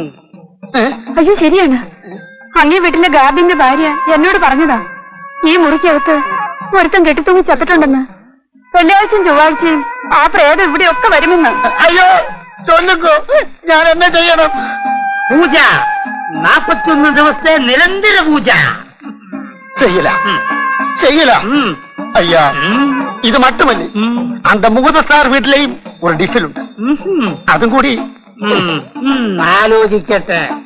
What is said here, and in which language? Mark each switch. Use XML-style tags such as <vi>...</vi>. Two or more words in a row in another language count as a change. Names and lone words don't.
<ml>അയ്യോ ശരിയാണ്, അങ്ങേ വീട്ടിലെ ഗാബിന്റെ ഭാര്യ എന്നോട് പറഞ്ഞതാ ഈ മുറിക്കകത്ത് ഒരുത്തം കെട്ടിത്തൂങ്ങി ചത്തിട്ടുണ്ടെന്ന്. വെള്ളിയാഴ്ചയും ചൊവ്വാഴ്ചയും ആ പ്രേതം ഇവിടെയൊക്കെ വരുമെന്ന്. അയ്യോ ചൊല്ലുക്കോ, ഞാൻ എന്നെ ചെയ്യണം? പൂജ, 41 ദിവസത്തെ നിരന്തര പൂജ ചെയ്യല ചെയ്യല.</ml> <ta>ஐயா, இது மட்டுமல்ல, அந்த முகுதசார் வீட்டிலையும் ஒரு டிஃபில் உண்டு.</ta> <ml>അതും കൂടി ആലോചിക്കട്ടെ.</ml>